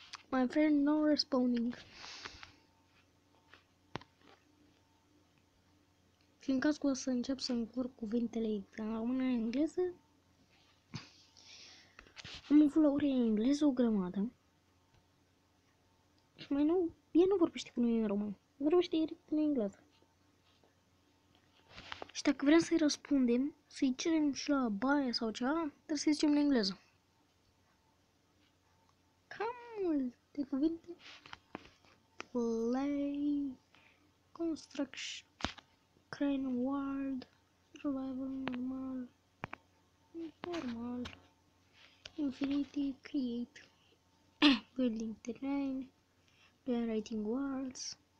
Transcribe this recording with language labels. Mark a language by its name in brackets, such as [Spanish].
[English] My friend not responding. [Romanian] Fiindcă o să încep să încurc cuvintele în română în engleză. Am avut la ore în engleză o grămadă. Și mai nou, ea nu vorbește cu noi în română. Vorbește direct în engleză. Și dacă vrem să-i răspundem, să-i cerem și la baie sau ceva, trebuie să-i zicem în engleză. Cam multe cuvinte. [English] Play, construction, crane world, survival, normal, infinity, create, building terrain, generating worlds.